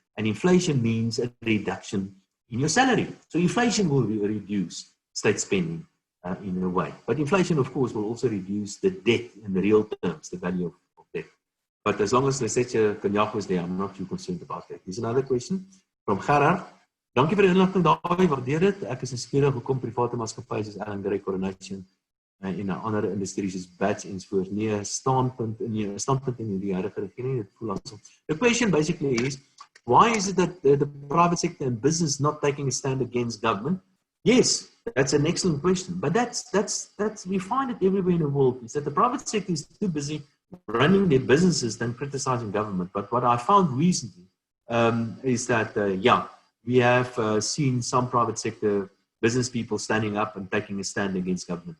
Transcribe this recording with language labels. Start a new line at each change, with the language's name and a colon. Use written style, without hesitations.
English: And inflation means a reduction in your salary. So inflation will reduce state spending in a way. But inflation, of course, will also reduce the debt in the real terms, the value of debt. But as long as Lesetja Kanyako is there, I'm not too concerned about that. Here's another question from Gerard.
Afrikaans: Dankie vir die inligting, Dawie, waardeer dit. Ek is nuuskierig hoekom private maatskappye soos Allen Gray Coronation en ander industries soos Batch ensovoort nie 'n standpunt in die huidige regering dit voel asof.
English: The question basically is, why is it that the private sector and business not taking a stand against government? Yes, that's an excellent question. But that's we find it everywhere in the world, is that the private sector is too busy running their businesses than criticizing government. But what I found recently is that, we have seen some private sector business people standing up and taking a stand against government.